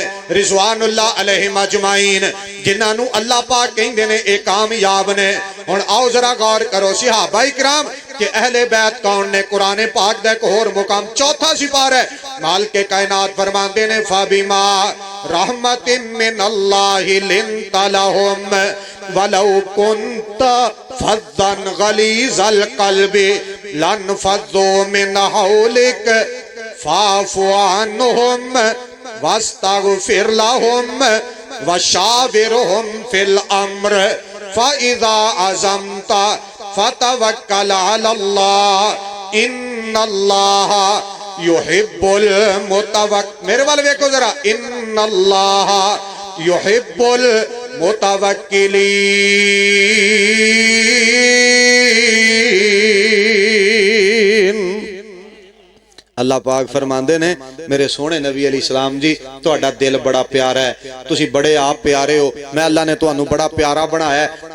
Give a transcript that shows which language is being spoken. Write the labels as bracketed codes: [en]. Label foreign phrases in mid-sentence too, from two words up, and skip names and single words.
[ar] رضوان الله عليهم أجمعين, [pa] جنہاں نوں اللہ پاک کہندے نے اے کامیاب نے. ہُن آؤ ذرا غور کرو صحابہ اکرام کہ اہل بیت کون نے? قرآن پاک دا اک ہور مقام چوتھا سپارہ ہے. مالک کائنات فرماندے نے [ar] فبما رحمة من الله لنت لهم ولو كنت فظا غليظ القلب لانفضوا من حولك فاعف عنهم واستغفر لهم وشاورهم في الأمر فإذا عزمت فتوكل على الله إن الله يحب المتوكلين. [pa] میرے والے دیکھو ذرا, [ar] إن الله يحب المتوكلين. [pa] اللہ پاک فرماندے نے میرے سوہنے نبی [ar] عليه السلام [pa] جی تہاڈا دل بڑا پیارا ہے، تسی بڑے آپ پیارے ہو، میں اللہ نے تہانوں بڑا پیارا بنایا ہے.